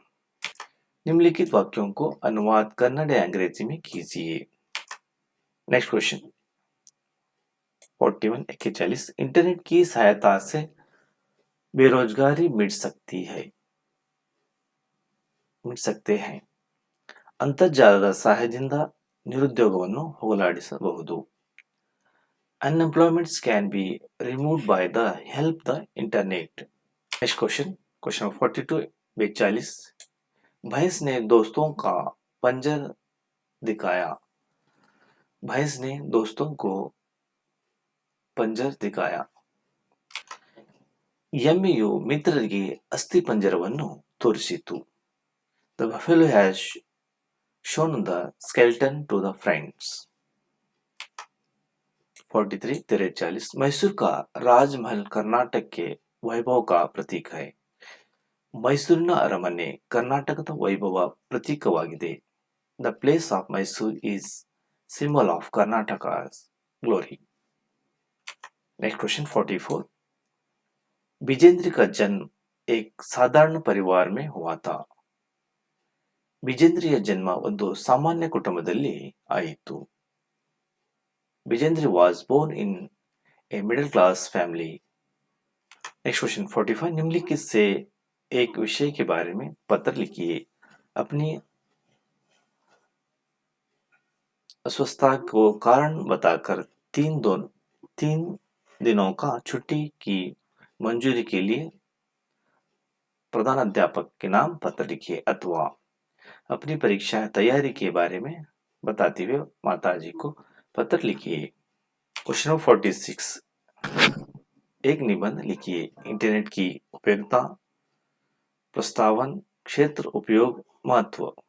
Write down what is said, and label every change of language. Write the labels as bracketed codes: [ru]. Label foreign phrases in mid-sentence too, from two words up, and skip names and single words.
[hi] निम्नलिखित वाक्यों को अनुवाद कन्नड़ या अंग्रेजी में कीजिए। [en] Next question 41 [hi] इंटरनेट की सहायता से बेरोजगारी मिट सकते हैं [kn] ಅಂತರ್ಜಾಲದ ಸಹಾಯದಿಂದ ನಿರುದ್ಯೋಗವನ್ನು ಹೋಗಲಾಡಿಸಬಹುದು [en] Unemployment can be removed by the help the internet. Next question number 42 42 [hi] भैंस ने दोस्तों का पंजर दिखाया भैंस ने दोस्तों को पंजर दिखाया [kn] ಎಮ್ಮೆಯು ಮಿತ್ರರಿಗೆ ಅಸ್ಥಿಪಂಜರವನ್ನು ತೋರಿಸಿತು [en] The buffalo has shown the skeleton to the friends. [hi] 43 43 मैसूर का राजमहल कर्नाटक के वैभव का प्रतीक है [kn] ಮೈಸೂರಿನ ಅರಮನೆ ಕರ್ನಾಟಕದ ವೈಭವ ಪ್ರತೀಕವಾಗಿದೆ [en] The place of Mysore is symbol of Karnataka's glory. Next question 44 [hi] विजेंद्र का जन्म एक साधारण परिवार में हुआ था [kn] ವಿಜೇಂದ್ರಿಯ ಜನ್ಮ ಒಂದು ಸಾಮಾನ್ಯ ಕುಟುಂಬದಲ್ಲಿ ಆಯಿತು [en] विजेंद्र was born in a middle class family. Next question [hi] 45 निम्नलिखित से एक विषय के बारे में पत्र लिखिए अपनी अस्वस्थता को कारण बताकर 3 दिनों का छुट्टी की मंजूरी के लिए प्रधानाध्यापक के नाम पत्र लिखिए अथवा अपनी परीक्षा तैयारी के बारे में बताते हुए माताजी को पत्र लिखिए [en] question number [hi] 46 एक निबंध लिखिए इंटरनेट की उपयोगिता प्रस्तावन क्षेत्र उपयोग महत्व